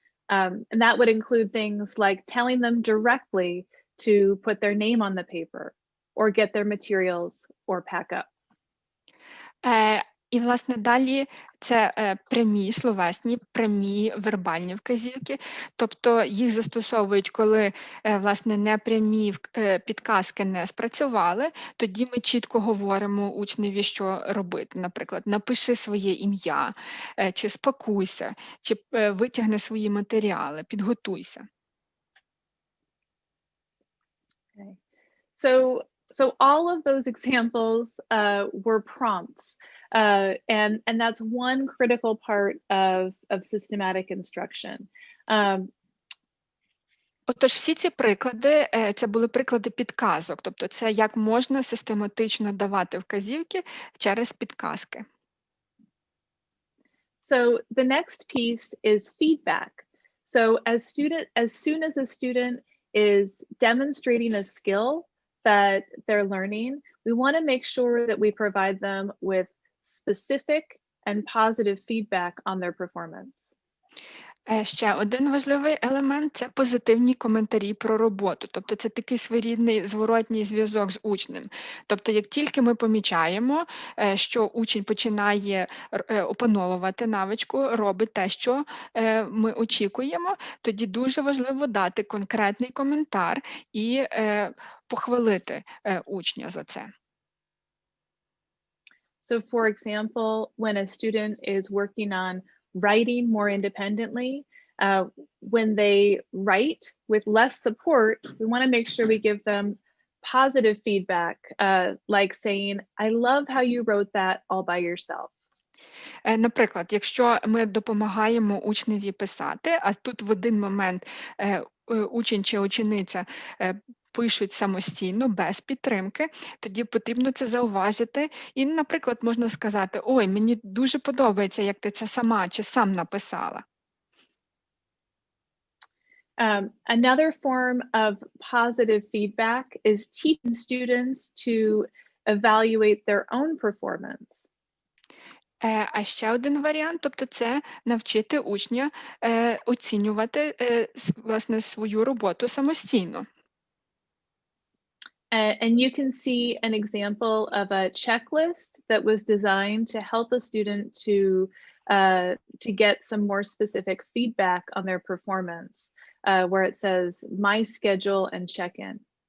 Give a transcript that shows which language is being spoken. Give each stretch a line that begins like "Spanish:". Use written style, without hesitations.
English: And that would include things like telling them directly to put their name on the paper or get their materials or pack up.
Ukrainian: І, власне, далі це прямі словесні, прямі вербальні вказівки, тобто їх застосовують, коли, власне, непрямі підказки не спрацювали, тоді ми чітко говоримо учневі, що робити. Наприклад, напиши своє ім'я, чи спакуйся, чи витягни свої матеріали, підготуйся.
English: Okay. So all of those examples were prompts. And that's one critical part of systematic instruction.
Ukrainian: Отож, всі ці приклади, це були приклади підказок, тобто це як можна систематично давати вказівки через підказки.
English: So the next piece is feedback. So as soon as a student is demonstrating a skill that they're learning, we want to make sure that we provide them with specific and positive feedback on their performance.
Ukrainian: Ще один важливий елемент – це позитивні коментарі про роботу. Тобто це такий своєрідний зворотній зв'язок з учнем. Тобто як тільки ми помічаємо, що учень починає опановувати навичку, робить те, що ми очікуємо, тоді дуже важливо дати конкретний коментар і похвалити учня за це.
English: So for example, when a student is working on writing more independently. When they write with less support, we want to make sure we give them positive feedback, like saying, I love how you wrote that all by yourself.
Ukrainian: Наприклад, якщо ми допомагаємо учневі писати, а тут в один момент учень чи учениця пишуть самостійно, без підтримки, тоді потрібно це зауважити. І, наприклад, можна сказати, ой, мені дуже подобається, як ти це сама чи сам написала.
English: Another form of positive feedback is teaching students to evaluate their own performance.
Ukrainian: А ще один варіант, тобто це навчити учня оцінювати власне свою роботу самостійно.
English: And you can see an example of a checklist that was designed to help a student to get some more specific feedback on their performance, where it says my schedule and check-in.